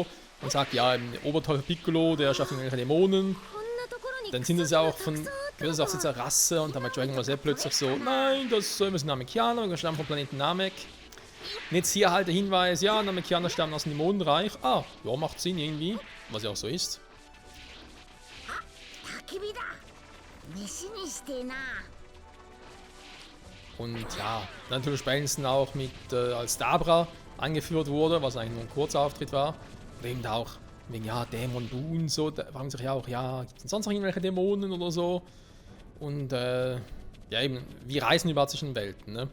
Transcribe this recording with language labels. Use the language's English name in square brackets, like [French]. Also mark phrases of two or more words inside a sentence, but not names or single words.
[German] Man sagt, ja, der Oberteufel Piccolo, der schafft irgendwelche Dämonen. Dann sind es ja auch von gewisser auch dieser Rasse und dann bei Dragon Ball Z plötzlich so, nein, das sind Namekianer, wir stammen vom Planeten Namek. Und jetzt hier halt der Hinweis, ja, Namekianer stammen aus dem Dämonenreich. Ah, ja, macht Sinn irgendwie, was ja auch so ist. [Japanese] 焚き火だ。飯にしてえな。 [German] Und ja, natürlich spätestens auch mit, als Dabra angeführt wurde, was eigentlich nur ein kurzer Auftritt war. Oder eben da auch wegen, ja, Dämon Bu und so, da fragen sich ja auch, ja, gibt es denn sonst noch irgendwelche Dämonen oder so? Und ja eben, wie reisen überhaupt zwischen Welten, ne?